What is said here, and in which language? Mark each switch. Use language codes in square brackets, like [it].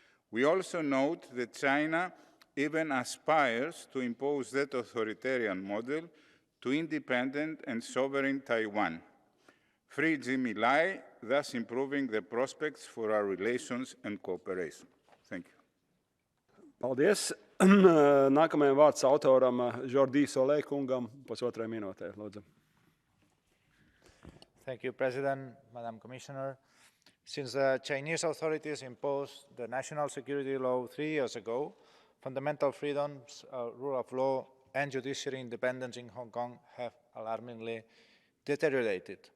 [en] We also note that China even aspires to impose that authoritarian model to independent and sovereign Taiwan. Free Jimmy Lai, thus improving the prospects for our relations and cooperation. Thank you. [lv] Paldies. Nākamajam vārds autoram Jordi Solē kungam 1,5 minūtē. Lūdzu. [en] Thank you, President, Madam Commissioner. Since the Chinese authorities imposed the national security law 3 years ago, fundamental freedoms, rule of law, and judiciary independence in Hong Kong have alarmingly deteriorated.